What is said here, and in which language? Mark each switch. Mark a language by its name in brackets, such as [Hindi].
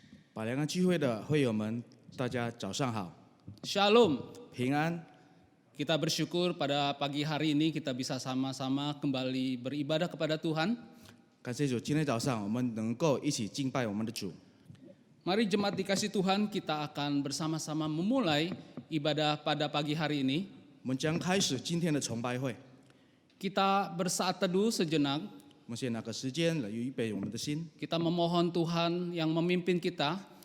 [Chinese] 百良安聚会的会友们，大家早上好， [Hebrew] Shalom. [Chinese] 平安。 [Indonesian] Kita bersyukur pada pagi hari ini kita bisa sama-sama kembali beribadah kepada Tuhan. [Chinese] 感谢主，今天早上我们能够一起敬拜我们的主。 [Indonesian] Mari jemaat dikasih Tuhan, kita akan bersama-sama memulai ibadah pada pagi hari ini. [Chinese] 我们将开始今天的崇拜会。 [Indonesian] Kita bersaat teduh sejenak. [Chinese] 我们先拿个时间来预备我们的心， [Indonesian] Kita memohon Tuhan yang memimpin kita.